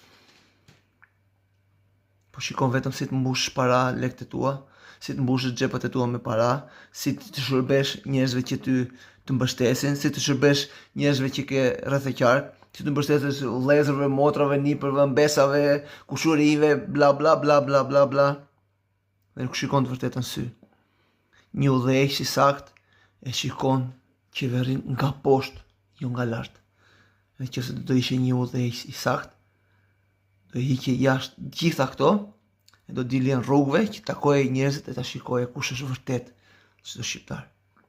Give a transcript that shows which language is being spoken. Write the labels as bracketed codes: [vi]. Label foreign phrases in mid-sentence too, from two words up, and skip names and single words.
[sq] Po shikon vetëm si të mbush para lekët e tua, si të mbush xhepat e tua me para, si të shërbesh njerëzve që ty të mbështesin, si të shërbesh njerëzve që ke rreth e qark, si të mbështetesh vëllezërve, motrave, nipërve, mbesave, kushurive, bla bla bla bla bla bla. Dhe nuk shikon të vërtetën sy. Një udhëheqës i saktë e shikon qeverin nga poshtë, jo nga lart. Dhe nëse do ishte një udhëheqës i saktë, do hiqej jashtë gjitha këto e do dilje në rrugëve që takoje njerëzit e ta shikoje kush është vërtet çdo shqiptar.